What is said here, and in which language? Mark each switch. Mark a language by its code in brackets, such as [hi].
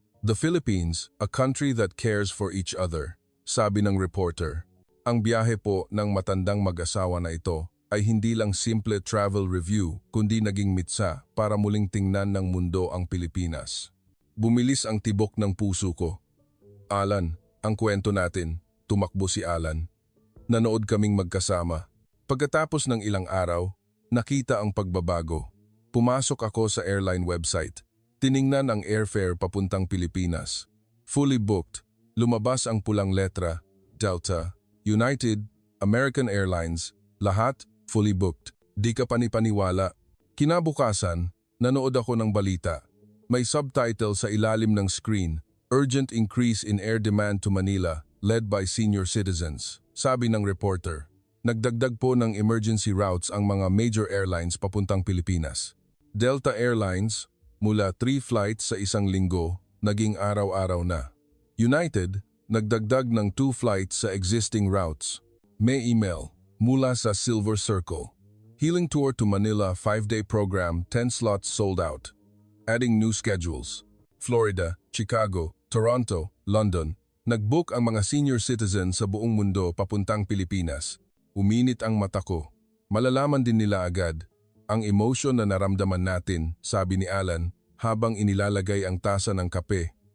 [en] The Philippines, a country that cares for each other. [tl] Sabi ng reporter. Ang biyahe po ng matandang mag-asawa na ito ay hindi lang simple travel review kundi naging mitsa para muling tingnan ng mundo ang Pilipinas. Bumilis ang tibok ng puso ko. Alan, ang kwento natin, tumakbo si Alan. Nanood kaming magkasama. Pagkatapos ng ilang araw, nakita ang pagbabago. Pumasok ako sa airline website. Tiningnan ang airfare papuntang Pilipinas. Fully booked. Lumabas ang pulang letra, Delta, United, American Airlines, lahat fully booked. Di ka panipaniwala. Kinabukasan, nanood ako ng balita. May subtitle sa ilalim ng screen, [en] Urgent Increase in Air Demand to Manila, led by senior citizens. [tl] Sabi ng reporter, nagdagdag po ng emergency routes ang mga major airlines papuntang Pilipinas. Delta Airlines, mula 3 flights sa isang linggo, naging araw-araw na. United, nagdagdag ng 2 flights sa existing routes. May email, mula sa Silver Circle. [en] Healing Tour to Manila 5-day program, 10 slots sold out. Adding new schedules. Florida, Chicago, Toronto, London. [tl] Nagbook ang mga senior citizens sa buong mundo papuntang Pilipinas. Uminit ang mata ko. Malalaman din nila agad ang emotion na naramdaman natin, sabi ni Alan, habang inilalagay ang tasa ng kape.